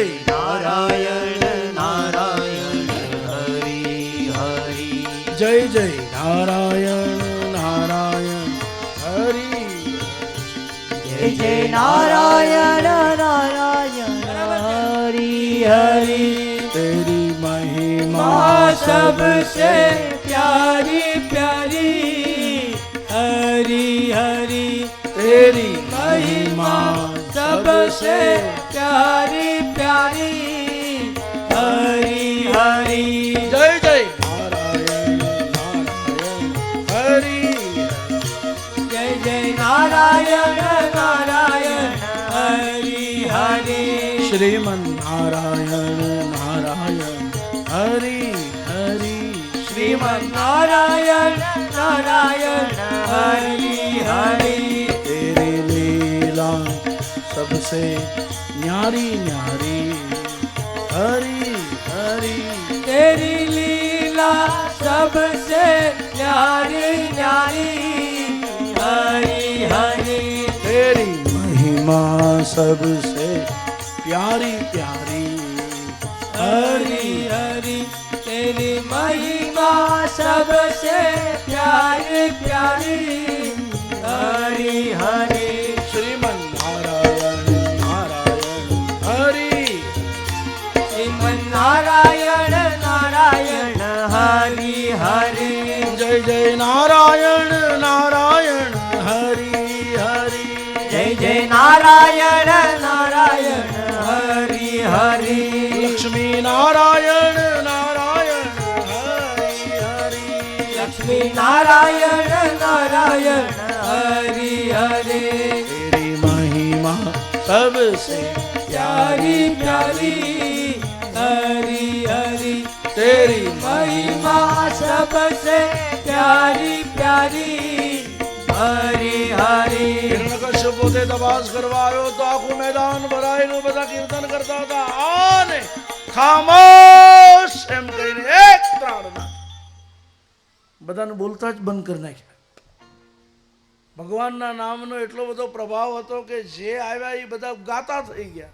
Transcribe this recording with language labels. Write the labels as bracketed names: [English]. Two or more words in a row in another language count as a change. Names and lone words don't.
[Hindi] નારાયણ નારાયણ હરિ હરિ जय जय नारायण नारायण हरि जय जय नारायण नारायण हरि हरि. तेरी महिमा सबसे प्यारी प्यारी हरि हरि तेरी महिमा सबसे प्यारी प्यारी हरि हरि. जय जय नारायण नारायण हरि जय जय नारायण नारायण हरि हरि. श्रीमन नारायण नारायण हरि हरि श्रीमन नारायण नारायण हरि हरि. तेरी लीला सबसे न्यारी न्यारी हरि हरि. तेरी लीला सबसे न्यारी न्यारी हरि महिमा सबसे प्यारी प्यारी हरि हरि तेरी महिमा सबसे प्यारी प्यारी हरि हरि श्रीमन नारायण नारायण हरि श्रीमन नारायण नारायण हरि हरि जय जय नारायण नारायण हरि हरि जय जय नारायण नारायण हरि हरि लक्ष्मी नारायण नारायण हरि हरि लक्ष्मी नारायण नारायण हरि हरि तेरी महिमा सबसे प्यारी प्यारी हरि हरि तेरी महिमा सबसे प्यारी प्यारी हरि हरि [Gujarati] હિરણ્યકશ્યપ પોતે તપાસ કરવા આવ્યો તો આખું મેદાન ભરાયેલું, બધા કીર્તન કરતા હતા. આને ખામોશ એમ કહીને એક ત્રાડ નાખ્યો. બધાને બોલતા જ બંધ કરી નાખ્યા. ભગવાનના નામનો એટલો બધો પ્રભાવ હતો કે જે આવ્યા એ બધા ગાતા થઈ ગયા.